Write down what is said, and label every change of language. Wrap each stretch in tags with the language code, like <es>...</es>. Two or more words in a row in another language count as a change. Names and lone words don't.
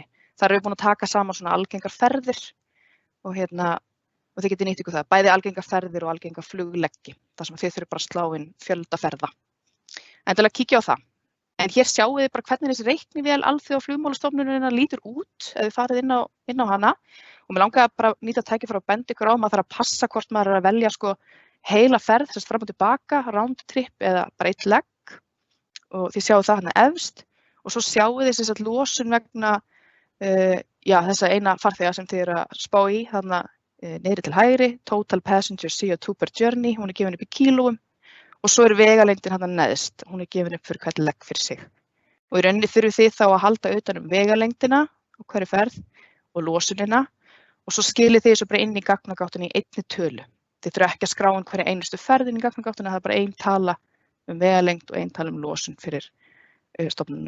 <is>Þar erum við búin að taka saman svona algengar ferðir og þið getið nýtt ykkur það, bæði algengar ferðir og algengar flugleggi, þar sem þið þurfum bara að slá inn fjölda ferða. Endilega kíkja á það. En hér sjáum við bara hvernig þessi reiknivél alþjóða flugmálastofnunarinnar lítur út ef við farið inn á hana. Og mér langaði bara nýta tækifæri að benda ykkur á maður þarf að passa hvort maður að velja heila ferð, þess fram og tilbaka,</is> <en>round trip</en> <is>eða bara eitt legg. Og þið sjáu það efst og svo sjáu þið losun vegna þessa eina farþega sem þið að spá í þarna niðri til hægri,</is> <en>total passenger CO2 per journey,</en> <is>hún gefin upp í kílóum og svo vegalengdin neðst, hún gefin upp fyrir hvert legg fyrir sig. Og í rauninni þurfið þið þá að halda utan vegalengdina á hverju ferð og losunina og svo skilið þið þessu bara inn í gagnagáttunni í einni tölu. Þið þurfið ekki að skrá hverja einustu ferðin í gagnagáttunni, það bara ein tala vegalengd og ein tala losun fyrir stofnunina.</is>